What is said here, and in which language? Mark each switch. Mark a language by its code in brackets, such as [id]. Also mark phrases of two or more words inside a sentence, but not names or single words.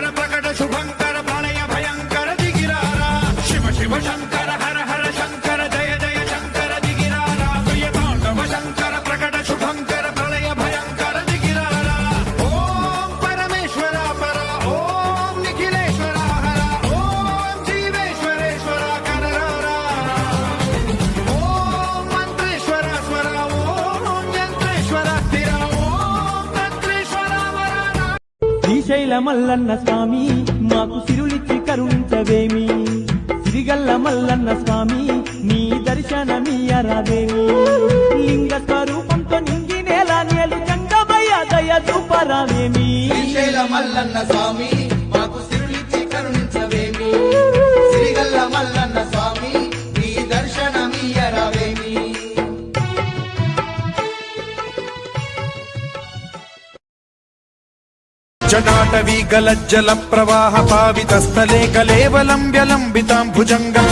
[sa] प्रकट शुभंकर प्रलय भयंकर दिगिरारा शिव शिव शंकर हर हर शंकर जय जय शंकर दिगिरारा प्रिय तांडव शंकर प्रकट शुभंकर प्रलय भयंकर दिगिरारा ओम परमेश्वरा परा ओम निखिलेश्वरा हरा ओम जीवेश्वरेश्वरा कररारा ओम मंत्रेश्वरा स्वरा ओम यंत्रेश्वरा स्थिरा ओम तंत्रेश्वरा वराना [te] శ్రీశైల మల్లన్న స్వామి మాకు సిరులిచ్చి కరుణించవేమి సిరిగల్ల మల్లన్న స్వామి నీ దర్శనమియ్యరాదేమి లింగ స్వరూపంతో నింగి నేల నేలు చంగమయ్య దయ చూపరావేమి శ్రీశైల మల్లన్న స్వామి మాకు సిరులిచ్చి కరుణించవేమి సిరిగల్ల మల్లన్న స్వామి నీ దర్శనమియ్యరావేమి [sa] जटाटवी गलज्जल प्रवाह पावित स्थले कलेवलं व्यलम्बितां भुजंग